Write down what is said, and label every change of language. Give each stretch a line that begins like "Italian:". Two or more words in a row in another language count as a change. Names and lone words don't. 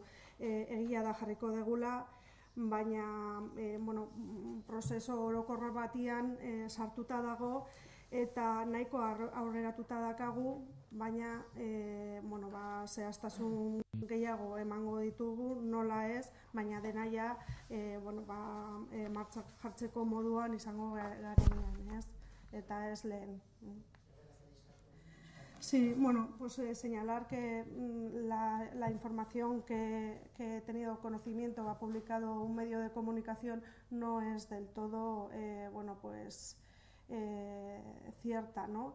Basque: Egia da jarriko degula, baina prozeso orokorra batian sartuta dago eta nahiko aurreratuta dakagu, baina zehaztasun gehiago emango ditugu, nola ez, baina denaia martxan jartzeko moduan izango garenean, eta ez lehen.
Spanish: Sí, señalar que la información que he tenido conocimiento, ha publicado un medio de comunicación, no es del todo cierta, ¿no?